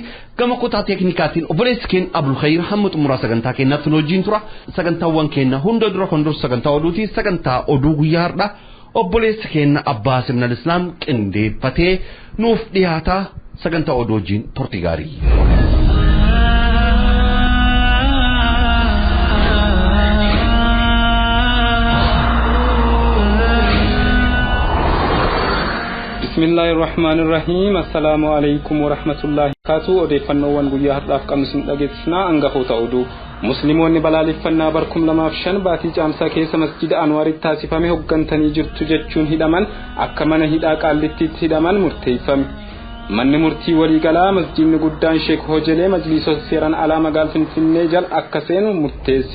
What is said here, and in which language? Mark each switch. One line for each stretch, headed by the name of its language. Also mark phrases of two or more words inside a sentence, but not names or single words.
Oromo: Gama kutaa teeknikaatiin obboleessi keenya Abdul Khayr hamma xumuraa sagantaa keenyaatti nu wajjin tura. Sagantaawwan keenya hunda dura kan dursu sagantaa oduuti. Sagantaa oduu guyyaa har'aa obboleessi keenya Abbaa Simnal Islaam qindeeffatee nuuf dhiyaata. Sagantaa oduu wajjin turtii gaarii.
Arabic: بسم الله الرحمن الرحيم السلام عليكم ورحمة الله وبركاته
Oromo: odeeffannoowwan guyyaa har'aaf qabnu sin dhageessisnaa hangafoota oduu musliimoonni balaaleffannaa barkum lamaaf 5 baatii caamsaa keessa masjida Anwaaritti taasifame hoggantanii jirtu jechuun hidhaman akka mana hidhaa Qaallittiitti hidhaman murteeffame. Manni murtii waliigalaa masjidni guddaan Sheek Hojelee majlisoota seeraan alaa magaalaa Finfinnee jal akka seenu murteesse.